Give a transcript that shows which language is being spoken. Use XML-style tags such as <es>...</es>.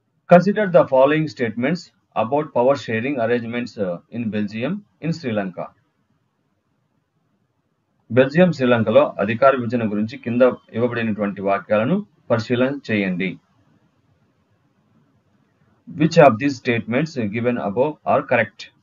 <en>Consider the following statements about power sharing arrangements in Belgium in Sri Lanka.</en> <te>Belgium, శ్రీలంకలో అధికార విభజన గురించి కింద ఇవ్వబడినటువంటి వాక్యాలను పరిశీలన చేయండి.</te> <en>Which of these statements given above are correct?</en>